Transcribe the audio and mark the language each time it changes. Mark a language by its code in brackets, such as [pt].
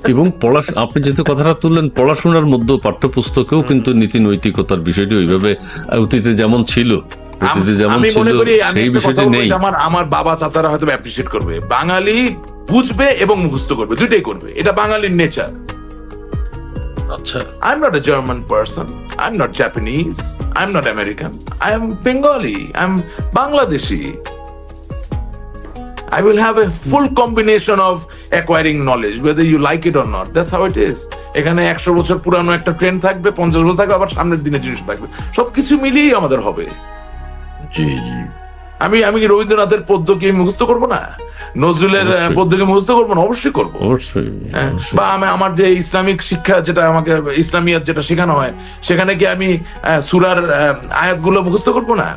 [bn] এবং আপনি যেহেতু কথাটা তুললেন, পড়াশোনার মধ্যে পাঠ্যপুস্তকেও কিন্তু নীতি নৈতিকতার বিষয়টি ওইভাবে অতীতে যেমন ছিল, আমি মনে করি সেই বিষয়টি নেই। আমার বাবা চাচারা হয়তো অ্যাপ্রিশিয়েট করবে, বাঙালি বুঝবে এবং মুখস্থ করবে, দুইটাই করবে, এটা বাঙালির নেচার। আচ্ছা, [en] I'm not a German person, I'm not Japanese, I'm not American, I am Bengali, I'm Bangladeshi. I will have a full combination of acquiring knowledge, whether you like it or not. That's how it is. [bn] এখানে 100 বছর পুরানো একটা trend থাকবে, 50 বছর থাকবে, আবার সামনের দিনের জিনিস থাকবে, সবকিছু মিলিয়েই আমাদের হবে। জি জি। আমি কি রবীন্দ্রনাথের পদ্যকে মুখস্থ করবো না, নজরুলের পদ্যকে মুখস্থ করবো না? অবশ্যই করবো। বা আমার যে ইসলামিক শিক্ষা, যেটা আমাকে ইসলামিয়াত যেটা শেখানো হয়, সেখানে কি আমি সূরার আয়াতগুলো মুখস্থ করবো না?